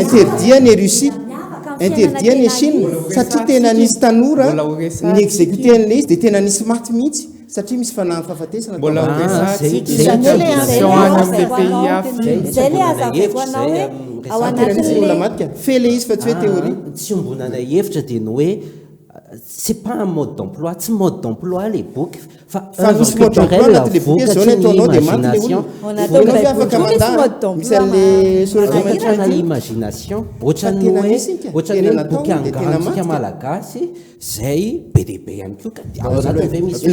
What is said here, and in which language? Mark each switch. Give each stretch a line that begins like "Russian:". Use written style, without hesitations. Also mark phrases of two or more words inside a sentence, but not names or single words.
Malagasy: interdit ny Russie interdit ny Chine satria tena nisy tanora ny exécuté an'le izy dia tena nisy maty mihitsy satria misy fanahy fahafatesana mbola resatsika am'le pays hafa zay le azavako anao hoe ao anatin'olona matika fe le izy fa tsy hoe théorie tsy ombonana hevitra dia ny hoe
French: c'est pas un mode d'emploi
Malagasy: tsy
French: mode d'emploi
Malagasy: les boky fa misy
French: mode d'emploi
Malagasy: anaty le boky zao ny ataonao dia maty le olona anao afaka mandana misy an'le soratra imagination ohatran'ny hoe boky angantsika malagasy zay be dia be ihany koa ka ao anatin'ny ve misy